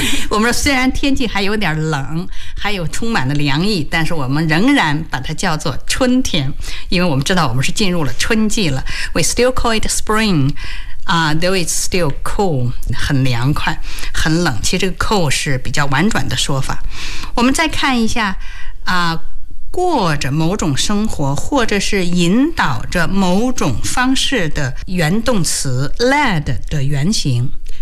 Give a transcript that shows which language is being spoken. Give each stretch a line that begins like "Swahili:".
Chinese: 我们虽然天气还有点冷，还有充满了凉意，但是我们仍然把它叫做春天，因为我们知道我们是进入了春季了。
English: We still call it spring, though it's still cool.
Chinese: 很凉快，很冷。其实这个 cool 是比较婉转的说法。我们再看一下过着某种生活，或者是引导着某种方式的原动词 led 的原型